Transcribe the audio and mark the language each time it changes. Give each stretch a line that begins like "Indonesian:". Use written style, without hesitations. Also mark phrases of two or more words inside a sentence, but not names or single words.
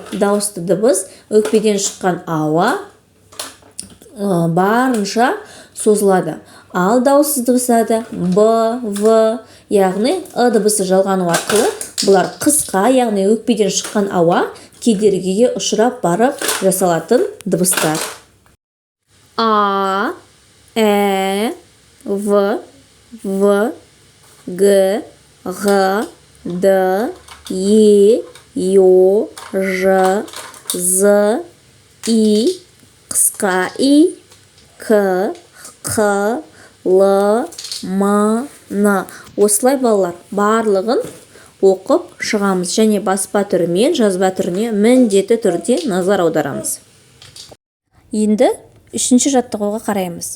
Kazakh: Дауысты дыбыс өкпеден шыққан ауа барынша созылады. Ал дауыссыз дыбыстарда Б, В, яғни дыбысы жалғану арқылы бұлар қысқа, яғни өкпеден шыққан ауа кедергіге ұшырап барып жасалатын дыбыстар. А, В, Г, Г, Д, Е, Ё, Ж, З, И, қысқа И, К, Қ, Л, М, Н. Осылай балалар барлығын оқып шығамыз және баспа түрі мен жазба түріне міндетті түрде назар аударамыз. Енді үшінші жаттығуға қараймыз.